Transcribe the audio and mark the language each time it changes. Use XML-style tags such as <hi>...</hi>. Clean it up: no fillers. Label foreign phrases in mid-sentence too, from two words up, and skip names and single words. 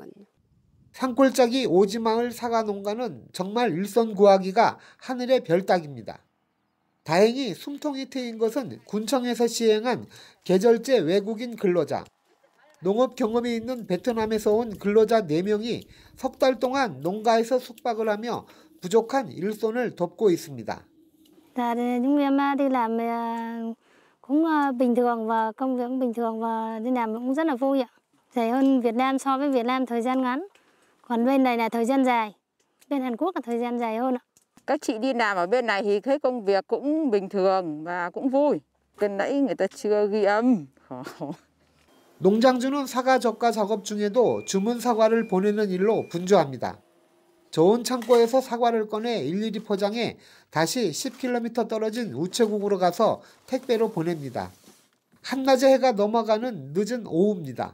<ko>산골짜기 오지마을 사과 농가는 정말 일손 구하기가 하늘의 별 따기입니다. 다행히 숨통이 트인 것은 군청에서 시행한 계절제 외국인 근로자, 농업 경험이 있는 베트남에서 온 근로자 4명이 석 달 동안 농가에서 숙박을 하며 부족한 일손을 돕고 있습니다.</ko> <vi>Chúng em đi làm cũng bình thường và công việc cũng bình thường và đi làm cũng rất là vui ạ. Rẻ hơn Việt Nam so với Việt Nam thời gian ngắn. Còn bên này là thời gian dài. Bên Hàn Quốc là thời gian dài hơn ạ. Các chị đi làm ở bên này thì thấy công việc cũng bình thường và cũng vui. Bên nãy người ta chưa ghi âm.</vi> <ko>농장주는 사과 적과 작업 중에도 주문 사과를 보내는 일로 분주합니다. 좋은 창고에서 사과를 꺼내 일일이 포장해 다시 10km 떨어진 우체국으로 가서 택배로 보냅니다. 한낮에 해가 넘어가는 늦은 오후입니다.</ko>